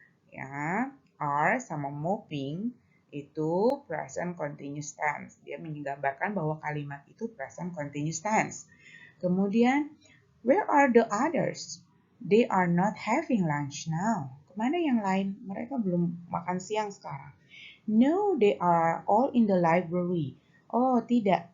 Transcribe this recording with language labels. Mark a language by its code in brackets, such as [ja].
[id] Ya, are sama mopping itu present continuous tense. Dia menggambarkan bahwa kalimat itu present continuous tense. [en] Kemudian, where are the others? They are not having lunch now. [id] Kemana yang lain? Mereka belum makan siang sekarang. [en] No, they are all in the library. [id] Oh, tidak.